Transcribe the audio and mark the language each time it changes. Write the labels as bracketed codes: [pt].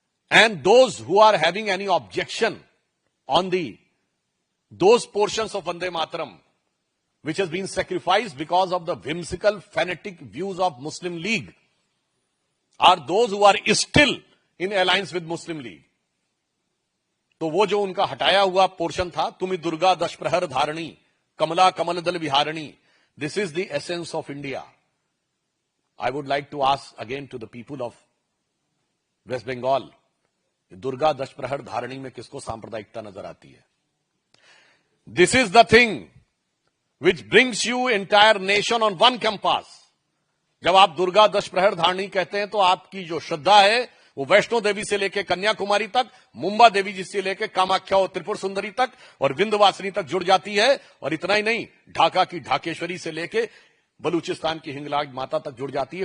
[en] And those who are having any objection on those portions of Vande Mataram which has been sacrificed because of the whimsical, fanatic views of Muslim League are those who are still in alliance with Muslim League. [hi] तो वो जो उनका हटाया हुआ portion था, [bn] तुमी दुर्गा दश प्रहर धारणी, कमला कमल दल विहारणी, [en] this is the essence of India. I would like to ask again to the people of West Bengal, [hi] Durga दश प्रहर धारणी में किसको सांप्रदायिकता नजर आती है? [en] This is the thing which brings you entire nation on one compass. [hi] जब आप दुर्गा दश प्रहर धारणी कहते हैं तो आपकी जो श्रद्धा है वो वैष्णो देवी से लेकर कन्याकुमारी तक, मुंबा देवी जी से लेकर कामाख्या और त्रिपुर सुंदरी तक और विंध्यवासिनी तक जुड़ जाती है। और इतना ही नहीं, ढाका की ढाकेश्वरी से लेकर बलूचिस्तान की हिंगलाज माता तक जुड़ जाती है।